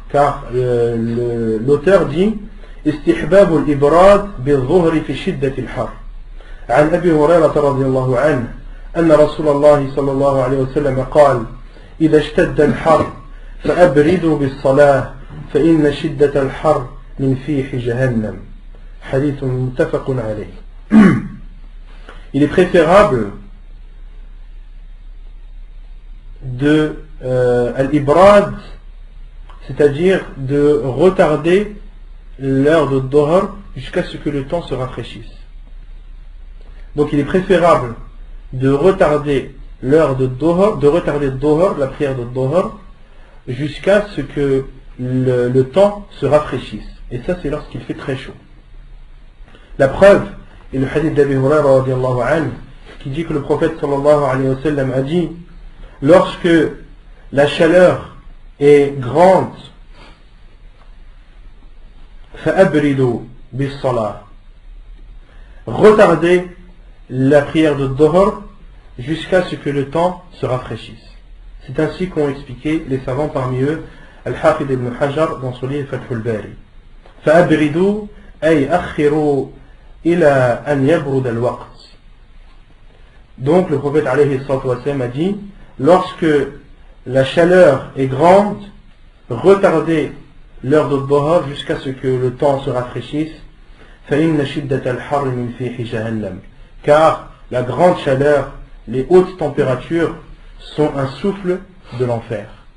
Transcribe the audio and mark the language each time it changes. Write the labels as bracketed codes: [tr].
[fr] Car l'auteur dit [ar] استحباب الإبراد بالظهر في شدة الحر عن أبي هريرة رضي الله عنه أن رسول الله صلى الله عليه وسلم قال إذا اشتد الحر فأبردوا بالصلاة فإن شدة الحر من فيح جهنم حديث متفق عليه. [fr] Il est préférable de al-ibrad, c'est-à-dire de retarder l'heure de dhuhr jusqu'à ce que le temps se rafraîchisse. Donc il est préférable de retarder l'heure de dhuhr, la prière de dhuhr, jusqu'à ce que le temps se rafraîchisse. Et ça, c'est lorsqu'il fait très chaud. La preuve est le hadith d'Abi Hurayra radiyallahu anhu qui dit que le prophète sallallahu alayhi wa sallam a dit, lorsque la chaleur est grande, [ar] فَأَبْرِدُوا بِالصَّلَاةِ, [fr] retardez la prière de dhuhr jusqu'à ce que le temps se rafraîchisse. C'est ainsi qu'ont expliqué les savants, parmi eux Al-Hafid ibn Hajar dans son livre Fath al-Bari. [ar] فَأَبْرِدُوا أي أخروا إلى أن يبرد الوقت. [fr] Donc le prophète alayhi salatu wassalam a dit, lorsque la chaleur est grande, retardez l'heure de dhuhr jusqu'à ce que le temps se rafraîchisse, [ar] فَإِنَّ شِدَّةَ الْحَرِّ مِنْ فِيحِ جَهَنَّمَ. [fr] Car la grande chaleur, les hautes températures sont un souffle de l'enfer.